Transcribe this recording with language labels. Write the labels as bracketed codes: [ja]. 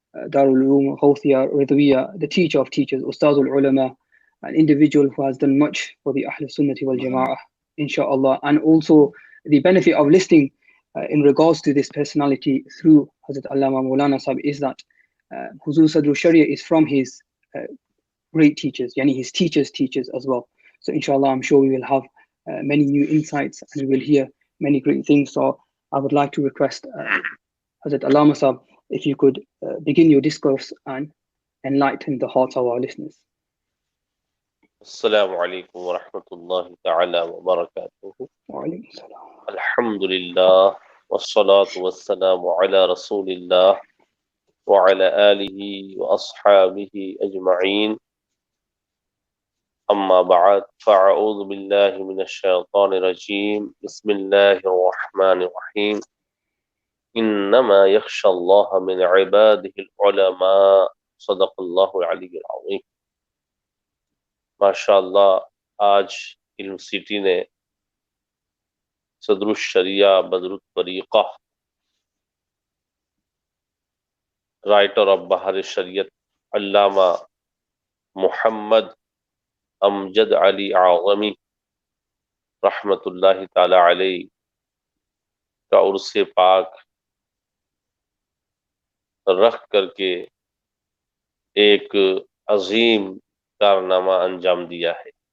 [en] Darul Uloom Hawthia Ridwiya, the teacher of teachers, Ustazul Ulama, an individual who has done much for the Ahl Sunnati wal Jama'ah, inshallah, and also the benefit of listening in regards to this personality through Hazrat Allama Maulana Sahib is that Huzur Sadru Sharia is from his great teachers, yani his teachers as well. So inshallah, I'm sure we will have many new insights and we will hear many great things. So I would like to request Hazrat Allama Sahib, if you could begin your discourse and enlighten the hearts of our listeners. [ar] السلام عليكم ورحمة الله تعالى وبركاته. وعليكم السلام. الحمد لله والصلاة والسلام على رسول الله وعلى آله وأصحابه أجمعين. أما بعد فأعوذ بالله من الشيطان الرجيم. بسم الله الرحمن الرحيم. إنما يخشى الله من عباده العلماء. صدق الله العلي العظيم. [ur] ماشاء اللہ آج علم سٹی نے صدر الشریعہ بدر الطریقہ [en] writer of [ur] بہار شریعت علامہ محمد امجد علی اعظمی رحمۃ اللہ تعالی علیہ کا عرص پاک رکھ کر کے ایک عظیم کارنامہ انجام دیا ہے.